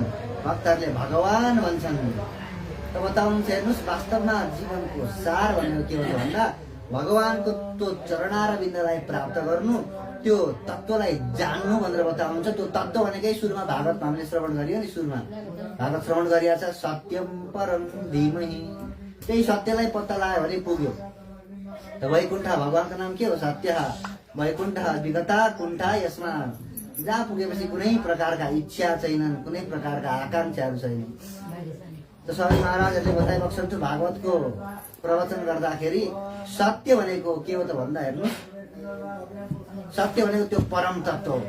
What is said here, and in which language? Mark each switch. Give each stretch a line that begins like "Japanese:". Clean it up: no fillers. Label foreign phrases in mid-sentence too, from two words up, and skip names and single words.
Nepali: भक्तहरूले भगवान भन्छन्। त बताउनुहुन्छ, हेर्नुहोस्, वास्तवमा जीवनको सार भनेको के हुन्छ भन्दा भगवानको त्यो चरणारविन्दलाई प्राप्त गर्नु, त्यो तत्त्वलाई जान्नु भनेर बताउनुहुन्छ। त्यो तत्त्व भनेकै सुरुमा भागवतमा हामीले श्रवण गरियो नि, सुरुमा भागवत श्रवण गरिया छ,
Sanskrit: सत्यम परम धीमहि।
Nepali: त्यही सत्यलाई पत्ता लगायो भने पुग्यो। त वैकुण्ठ भगवानको नाम के हो? सत्य।
Sanskrit: वैकुण्ठ विगता कुण्ठा,
Nepali: यसमा जहाँ पुगेपछि कुनै प्रकारका इच्छा छैनन्, कुनै प्रकारका आकांक्षाहरू छैनन्। त स्वामी महाराजहरूले बताइबक्सन्छु भागवतको प्रवचन गर्दाखेरि, सत्य भनेको के हो त भन्दा हेर्नु, सत्य भनेको त्यो परम तत्त्व हो।